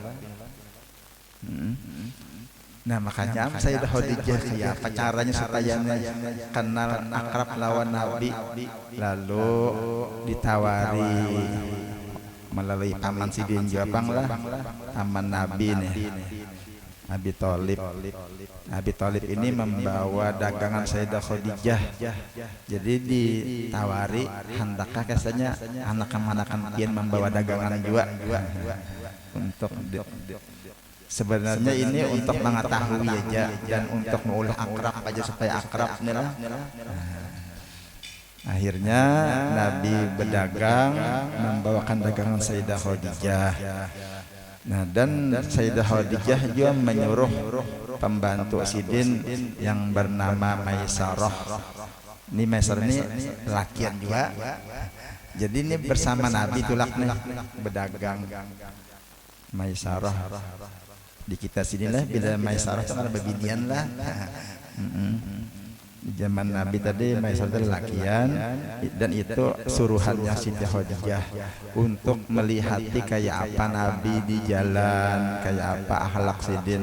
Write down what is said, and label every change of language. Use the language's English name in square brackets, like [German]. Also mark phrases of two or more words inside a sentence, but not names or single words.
[Banjar] Nah, makanya Sayyidah Khadijah siapa caranya supaya kenal akrab lawan Nabi, lalu ditawari melalui paman Sidin Jabang lah, paman Nabi nih, Abi Thalib. [Indonesian] Abi Thalib ini membawa dagangan Sayyidah Khadijah. [Banjar] Jadi ditawari hendakkah katanya anak-anakan pian membawa dagangan juga untuk sebenarnya ini untuk mengetahui aja dan untuk mengulah akrab aja supaya akrab nih lah. [Indonesian] Akhirnya Nabi berdagang membawakan dagangan Sayyidah Khadijah. Nah, dan Sayyidah Khadijah juga menyuruh pembantu Sidin yang bernama Maisarah. [Banjar] Ini Maisarah ini lakian juga. Jadi ini bersama Nabi tulak nih berdagang. Maisarah di kita sini lah, bila Maisarah itu kan bebinian lah. Di zaman Nabi tadi Maisarah lakian, dan itu suruhannya Siti Khadijah untuk melihati kayak apa Nabi di jalan, kayak apa akhlak Sidin.